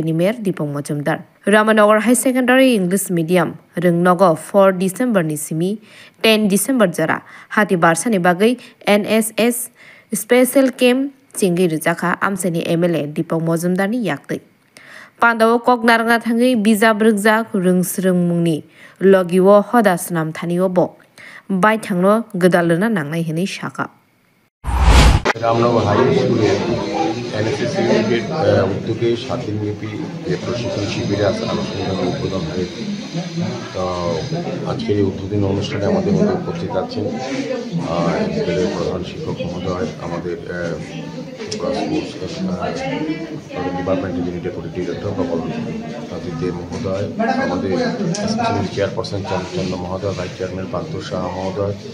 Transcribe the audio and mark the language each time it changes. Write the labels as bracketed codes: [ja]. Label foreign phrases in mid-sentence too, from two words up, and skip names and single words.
[trp] ni Mayor Dipong Majumdar Ramanagar High Secondary English Medium Rungnogo 4 December ni simi 10 December jara hati barsa ni bagai [en] NSS Special Camp [trp] Chingi Rijaka Amseni MLA Dipong Majumdar ni yaktai Pandawo kok naranga thangai bijab rukjak rungsrung mungni logiwo hoda snam thaniwo bo bai thangno gedalna nangnai hini saka [bn] রামনগর হাই স্কুলে এনএসএস ইউনিটের উদ্যোগে 7 দিনব্যাপী প্রশিক্ষণ শিবিরে আলোচনা উদ্বোধন হয়েছে। তো আজকের এই উদ্বোধনী অনুষ্ঠানে আমাদের মধ্যে উপস্থিত আছেন বিদ্যালয়ের প্রধান শিক্ষক মহোদয়, আমাদের ডিপার্টমেন্টের [en] deputy director [bn] প্রকল্প দে মহোদয়, আমাদের চেয়ারপারসন চন্দ্র মহোদয়, [en] vice chairman [bn] পান্তুর শাহ মহোদয়,